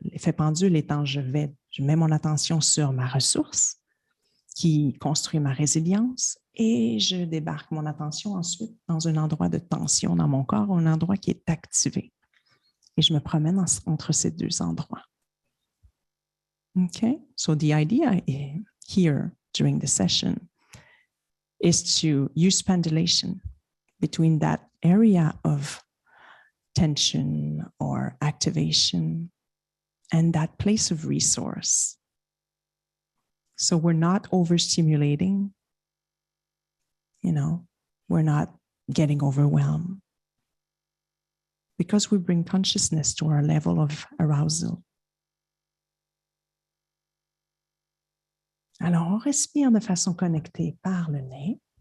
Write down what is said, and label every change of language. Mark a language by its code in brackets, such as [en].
[fr] L'effet pendule étant, je mets mon attention sur ma ressource qui construit ma résilience Et je débarque mon attention ensuite dans un endroit de tension dans mon corps, un endroit qui est activé. Et je me promène entre ces deux endroits. [en] Okay, so the idea here during the session is to use pendulation between that area of tension or activation and that place of resource. So we're not overstimulating, we're not getting overwhelmed because we bring consciousness to our level of arousal. [fr] Alors, on respire de façon connectée par le nez.